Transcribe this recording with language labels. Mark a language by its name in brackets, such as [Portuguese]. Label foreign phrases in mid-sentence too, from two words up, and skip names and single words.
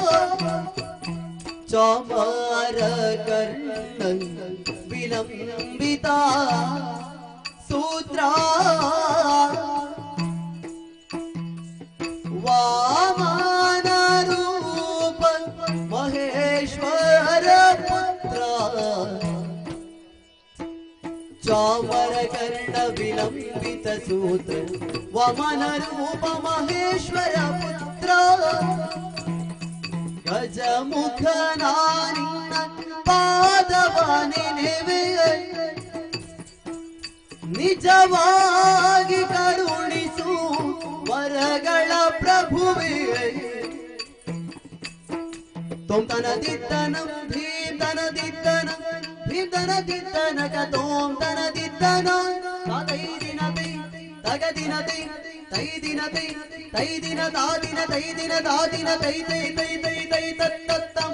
[Sanskrit] ಚಾಮರ ಕರ್ಣ ವಿಲಂಬಿತ ಸೂತ್ರ ವಾಮನ ರೂಪ ಮಹೇಶ್ವರ ಪುತ್ರ ಚಾಮರ ಕರ್ಣ ವಿಲಂಬಿತ ಸೂತ್ರ ವಾಮನ ರೂಪ ಮಹೇಶ್ವರ ಪುತ್ರ [Kannada] ಗಜಮುಖನ ನಿನ್ನ ಪಾದವನೆ ನೆವೆ ನಿಜವಾಗಿ ಕರುಣಿಸು ವರಗಳ ಪ್ರಭುವೇ ತೋಂತನ ದಿತ್ತನ ಭೀತನ ದಿತ್ತನ ಭೀತನ ದಿತ್ತನಕ ತೋಂತನ ದಿತ್ತನ ತೈ ದಿನ ತೈ ತಗ ದಿನ ತೈ ತೈ ದಿನ ತೈ ತೈ ದಿನ ತಾ ದಿನ ತೈ ದಿನ ತಾ ದಿನ ತೈ ತೈ ತೈ ತೈ ತೈ ತತ್ತ